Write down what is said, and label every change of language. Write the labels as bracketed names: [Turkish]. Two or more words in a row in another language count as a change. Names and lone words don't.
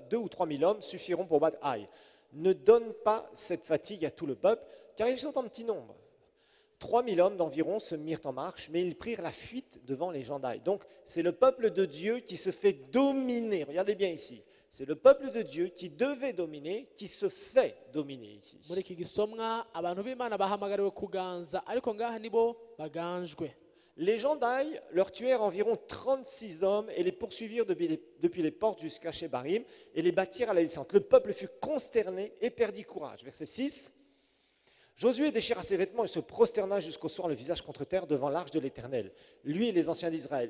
[French] 2 ou 3 000 hommes suffiront pour battre Haï. Ne donne pas cette fatigue à tout le peuple, car ils sont en petit nombre. 3 000 hommes d'environ se mirent en marche, mais ils prirent la fuite devant les gens d'Aï. Donc, c'est le peuple de Dieu qui se fait dominer. Regardez bien ici. C'est le peuple de Dieu qui devait dominer, qui se fait dominer ici. [Rundi] Muri iki gisomwa abantu b'Imana bahamagariwe kuganza, ariko ngaha nibo baganjwe. [French] Les gens d'Aï leur tuèrent environ 36 hommes et les poursuivirent depuis les portes jusqu'à Shebarim et les battirent à la descente. Le peuple fut consterné et perdit courage. Verset 6. Josué déchira ses vêtements et se prosterna jusqu'au soir le visage contre terre devant l'arche de l'Éternel, lui et les anciens d'Israël.